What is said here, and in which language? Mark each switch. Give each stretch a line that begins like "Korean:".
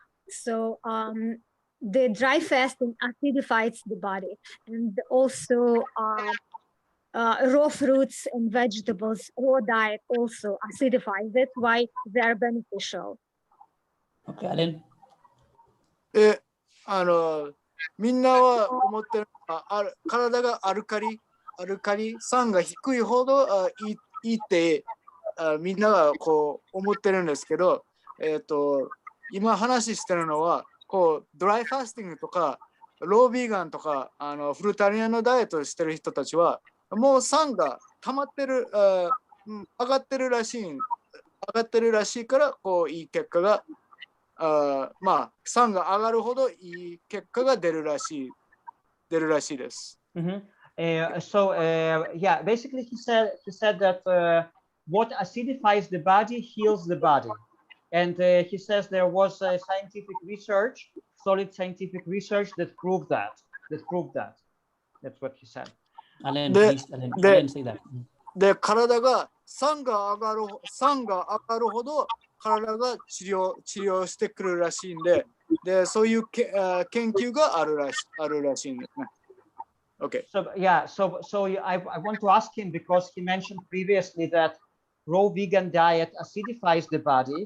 English: So the dry fasting acidifies the body, and also raw fruits and vegetables, raw diet also acidifies. That's why they are beneficial. Okay, Alan.
Japanese: みんなは思ってるのは体がアルカリ酸が低いほどいいってみんながこう思ってるんですけど、今話してるのはこうドライファスティングとかロービーガンとかフルタリアンのダイエットをしてる人たちはもう酸が溜まってる、上がってるらしいからこういい結果がまあ酸が上がるほどいい結果が出るらしいです。
English: Yeah, basically he said that what acidifies the body heals the body, and he says there was scientific research, solid scientific research that proved that. That's what he said. Alan, please, Alan, say that.
Japanese: で、体が酸が上がるほど体が治療してくるらしいんで、で、そういう研究があるらしいんですね。
English: Okay. So yeah, I want to ask him because he mentioned previously that raw vegan diet acidifies the body.